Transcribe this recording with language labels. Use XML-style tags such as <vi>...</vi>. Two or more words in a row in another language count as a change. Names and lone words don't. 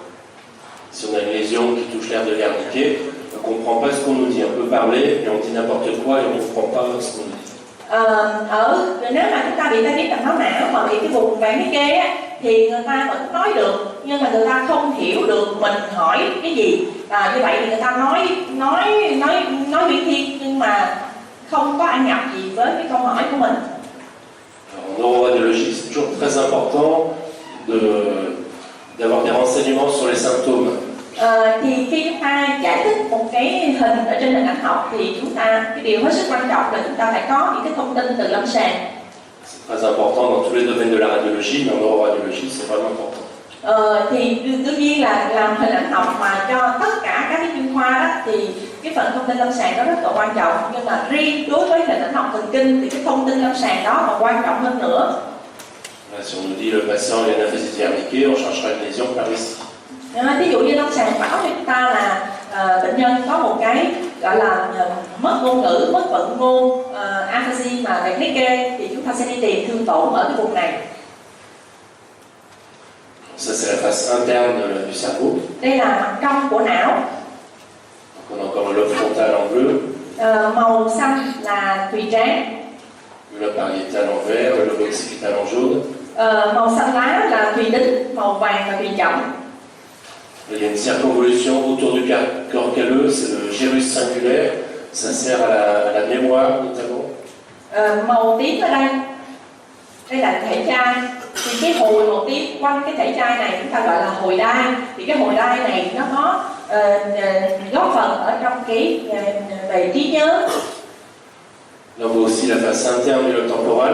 <fr>Si on a une lésion qui touche l'aire de Wernicke, on ne comprend pas ce qu'on nous dit. On peut parler, mais on dit n'importe quoi et on ne comprend pas ce qu'on nous dit.</fr> <vi>Nếu mà chúng ta bị tai biến mạch máu não mà bị cái vùng Wernicke á, thì người ta vẫn nói được nhưng mà người ta không hiểu được mình hỏi cái gì. Như vậy thì người ta nói viễn thiên nhưng mà không có ăn nhập gì với cái câu hỏi của mình.</vi> <fr>En neuroradiologie, c'est toujours très important d'avoir des renseignements sur les symptômes.</fr> <vi>Thì khi chúng ta giải thích một cái hình ở trên hình ảnh học thì cái điều hết sức quan trọng là chúng ta phải có những cái thông tin từ lâm sàng.</vi> <fr>C'est très important dans tous les domaines de la radiologie, mais en neuroradiologie, c'est vraiment important.</fr> <vi>Thì đương nhiên là làm hình ảnh học mà cho tất cả các cái chuyên khoa đó thì cái phần thông tin lâm sàng đó rất là quan trọng, nhưng mà riêng đối với hình ảnh học thần kinh thì cái thông tin lâm sàng đó còn quan trọng hơn nữa.</vi> <fr>Si on nous dit le patient a une aphasie Wernicke, on cherchera une lésion par ici.</fr> <vi>Ví dụ như lâm sàng bảo cho chúng ta là bệnh nhân có một cái gọi là mất ngôn ngữ, mất vận ngôn, aphasie mà Wernicke, thì chúng ta sẽ đi tìm thương tổn ở cái vùng này.</vi> <fr>Ça, c'est la face interne du cerveau.</fr> <vi>Đây là mặt trong của não.</vi> <fr>Donc on a encore le lobe frontal en bleu.</fr> <vi>Màu xanh là thùy trán.</vi> <fr>Le lobe pariétal en vert, le lobe occipital en jaune.</fr> <vi>Màu xanh lá là thùy đính, màu vàng là thùy chậm.</vi> <fr>Il y a une circonvolution autour du corps calleux, c'est le gyrus singulaire. Ça sert à la mémoire notamment.</fr> <vi>Màu tím ở đây là thể chai. Thì cái hồi màu tím quanh cái thể chai này chúng ta gọi là hồi đai. Thì cái hồi đai này nó có góp phần ở trong cái về trí nhớ.</vi> <fr>Là on voit aussi la face interne du lobe temporal.</fr>